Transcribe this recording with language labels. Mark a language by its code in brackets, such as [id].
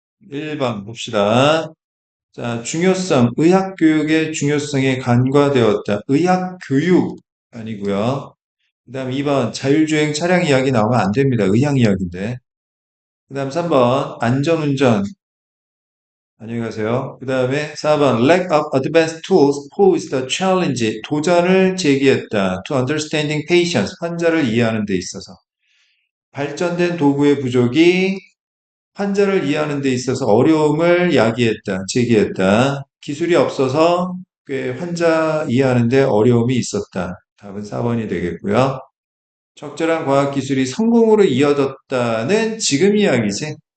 [ko] 1번 봅시다. 자, 중요성, 의학교육의 중요성에 간과되었다. 의학교육 아니고요. 그 다음 2번 자율주행 차량 이야기 나오면 안 됩니다. 의학 이야기인데. 그 다음 3번 안전운전 안녕히 가세요. 그 다음에 4번 [en] lack of advanced tools posed a challenge [ko] 도전을 제기했다. [en] To understanding patients [ko] 환자를 이해하는 데 있어서 발전된 도구의 부족이 환자를 이해하는 데 있어서 어려움을 야기했다, 제기했다. 기술이 없어서 꽤 환자 이해하는 데 어려움이 있었다. 답은 4번이 되겠고요. 적절한 과학기술이 성공으로 이어졌다는 지금 이야기지.